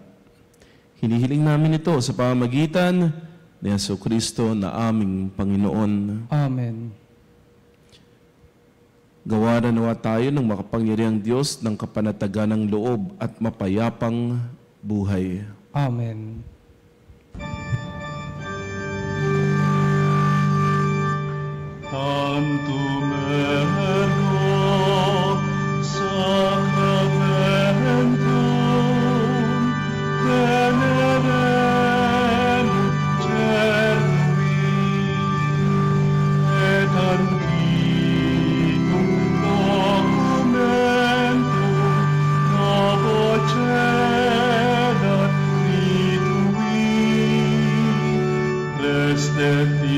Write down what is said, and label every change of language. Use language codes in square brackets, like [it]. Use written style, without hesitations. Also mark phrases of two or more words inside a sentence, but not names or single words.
[tl] Hinihiling namin ito sa pamamagitan ni Jesucristo na aming Panginoon. Amen. Gawaran nawa tayo ng makapangyarihang Diyos ng kapanatagan ng loob at mapayapang buhay. Amen. [la] Tantum ergo sacramentum venerem cervi et antiquum documentum novo cedat ritui restet